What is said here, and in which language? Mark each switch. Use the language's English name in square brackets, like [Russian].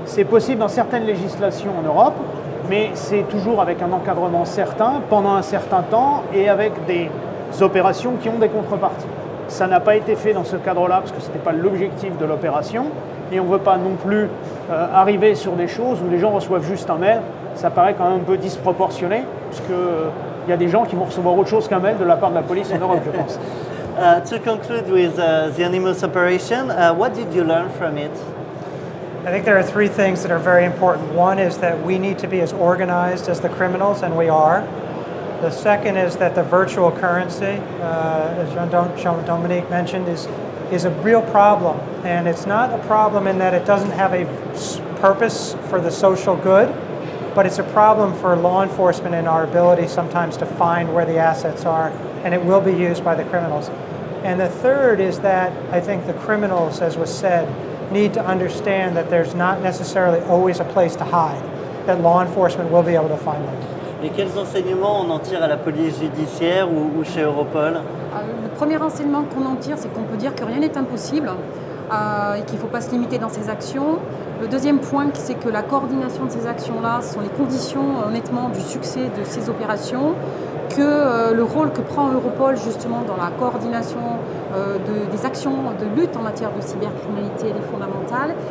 [French] C'est possible dans certaines législations en Europe, mais c'est toujours avec un encadrement certain, pendant un certain temps et avec des opérations qui ont des contreparties. Ça n'a pas été fait dans ce cadre-là parce que ce n'était pas l'objectif de l'opération et on ne veut pas non plus arriver sur des choses où les gens reçoivent juste un mail. Ça paraît quand même un peu disproportionné puisque il y a des gens qui vont recevoir autre chose qu'un mail de la part de la police en Europe, je pense. [English] To conclude with the Anonymous operation, what did you learn from it? I think there are 3 things that are very important. One is that we need to be as organized as the criminals, and we are. The second is that the virtual currency, as Jean-Dominique mentioned, is a real problem. And it's not a problem in that it doesn't have a purpose for the social good, but it's a problem for law enforcement and our ability sometimes to find where the assets are, and it will be used by the criminals. And the third is that I think the criminals, as was said, need to understand that there's not necessarily always a place to hide, that law enforcement will be able to find them. [French] Et quels enseignements on en tire à la police judiciaire ou chez Europol? Le premier enseignement qu'on en tire, c'est qu'on peut dire que rien n'est impossible et qu'il ne faut pas se limiter dans ses actions. Le deuxième point, c'est que la coordination de ces actions-là sont les conditions honnêtement du succès de ces opérations, que le rôle que prend Europol justement dans la coordination des actions de lutte en matière de cybercriminalité est fondamental.